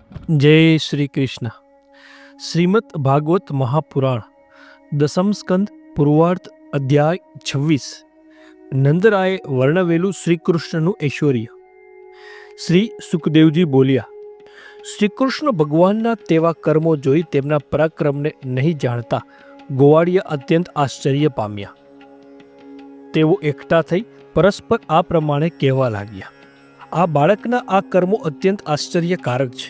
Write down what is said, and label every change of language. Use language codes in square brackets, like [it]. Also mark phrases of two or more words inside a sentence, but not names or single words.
[gu] જય શ્રી કૃષ્ણ। શ્રીમદ્ ભાગવત મહાપુરાણ દસમ સ્કંદ પૂર્વાર્થ અધ્યાય 26। નંદરાયે વર્ણવેલૂ श्रीकृष्णનું ઐશ્વર્ય। શ્રી સુખદેવજી બોલ્યા, શ્રીકૃષ્ણ ભગવાનના તેવા કર્મો જોઈ તેમના પરાક્રમને નહીં જાણતા ગોવાળિયા અત્યંત આશ્ચર્ય પામ્યા। તેઓ એકઠા થઈ પરસ્પર આ પ્રમાણે કહેવા લાગ્યા, આ બાળકના આ કર્મો અત્યંત આશ્ચર્યકારક છે।